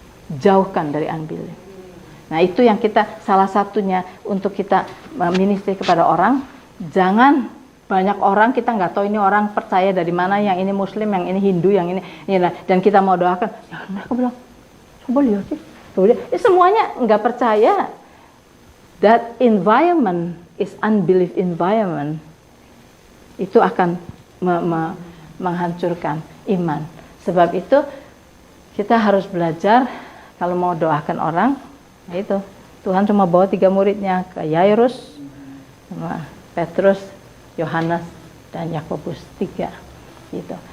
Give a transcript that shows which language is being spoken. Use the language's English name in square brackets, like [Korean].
[Indonesian] Jauhkan dari unbelief. Nah itu yang kita, salah satunya untuk kita ministry kepada orang. Jangan banyak orang, kita nggak tahu ini orang percaya dari mana, yang ini Muslim, yang ini Hindu, yang ini dan kita mau doakan, ya mereka bilang, coba lihat sih, semuanya nggak percaya. [English] That environment is unbelief environment. [Indonesian] Itu akan menghancurkan iman. Sebab itu kita harus belajar kalau mau doakan orang, itu Tuhan cuma bawa 3 muridnya, ke Yairus, Petrus, Yohanes, dan Yakobus, 3. Gitu.